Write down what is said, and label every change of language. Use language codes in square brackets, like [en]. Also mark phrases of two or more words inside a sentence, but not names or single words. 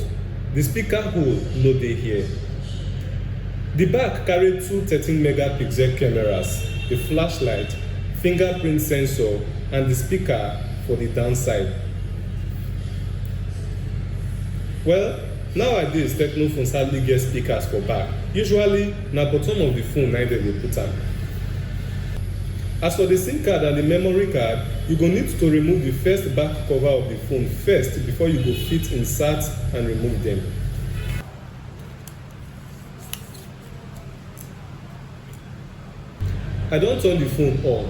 [pcm] The speaker hole no dey here. The back carry two 13 megapixel cameras, the flashlight, fingerprint sensor, and the speaker for the downside. Well, nowadays Tecno phones hardly get speakers for back. Usually na bottom of the phone na dem dey put am. As for the SIM card and the memory card, you go need to remove the first back cover of the phone first before you go fit insert and remove them. I don turn the phone on.